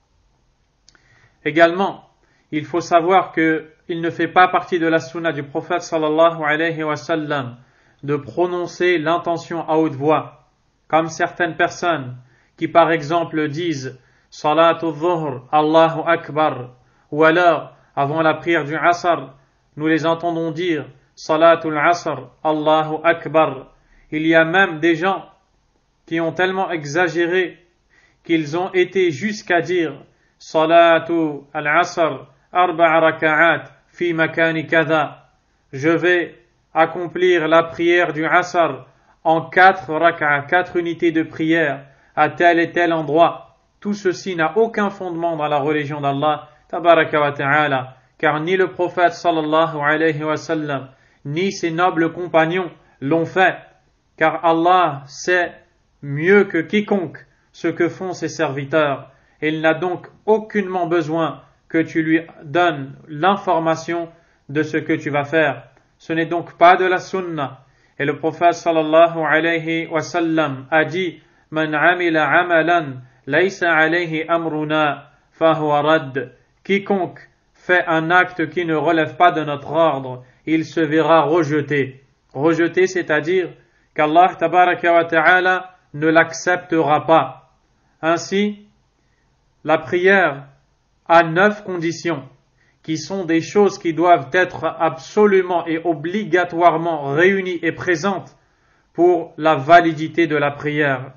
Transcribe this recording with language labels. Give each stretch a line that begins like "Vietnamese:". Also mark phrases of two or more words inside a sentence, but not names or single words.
French: Également, il faut savoir qu'il ne fait pas partie de la sunna du prophète
Arabic: صلى الله عليه وسلم
French: de prononcer l'intention à haute voix, comme certaines personnes qui par exemple disent
Arabic: صلاة الظهر، الله أكبر,
French: ou alors avant la prière du Asr, nous les entendons dire
Arabic: صلاة العصر، الله أكبر.
French: Il y a même des gens qui ont tellement exagéré qu'ils ont été jusqu'à dire
Arabic: صلاة العصر، أربع ركعات، في مكان كذا.
French: Je vais accomplir la prière du Asr en 4 raka'at, 4 unités de prière à tel et tel endroit. Tout ceci n'a aucun fondement dans la religion d'Allah
Arabic: تبارك وتعالى,
French: car ni le prophète
Arabic: صلى الله عليه وسلم
French: ni ses nobles compagnons l'ont fait, car Allah sait mieux que quiconque ce que font ses serviteurs, et il n'a donc aucunement besoin que tu lui donnes l'information de ce que tu vas faire. Ce n'est donc pas de la sunna. Et le prophète
Arabic: صلى الله عليه وسلم
French: a dit
Arabic: من عمل عملا ليس عليه أمرنا فهو رد.
French: Quiconque fait un acte qui ne relève pas de notre ordre, il se verra rejeté. Rejeté, c'est-à-dire qu'Allah
Arabic: تبارك وتعالى
French: ne l'acceptera pas. Ainsi, la prière a 9 conditions, qui sont des choses qui doivent être absolument et obligatoirement réunies et présentes pour la validité de la prière.